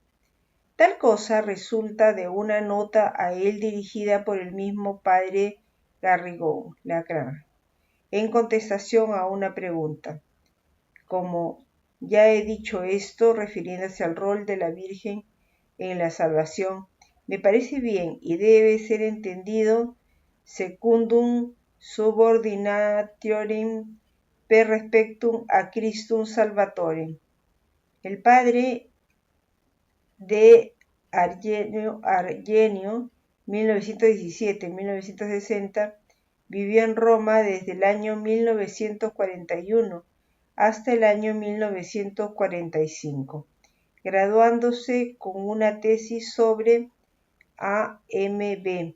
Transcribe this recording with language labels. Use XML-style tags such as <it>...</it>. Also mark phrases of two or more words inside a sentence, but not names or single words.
<es>Tal cosa resulta de una nota a él dirigida por el mismo padre Garrigou Lagrange, en contestación a una pregunta. Como ya he dicho esto, refiriéndose al rol de la Virgen en la salvación, Me parece bien y debe ser entendido</es> <la>secundum subordinationem per respectum a Christum Salvatorem.</la> <es>El padre de Argenio 1917-1960 vivió en Roma desde el año 1941 hasta el año 1945, graduándose con una tesis sobre A.M.B.</es>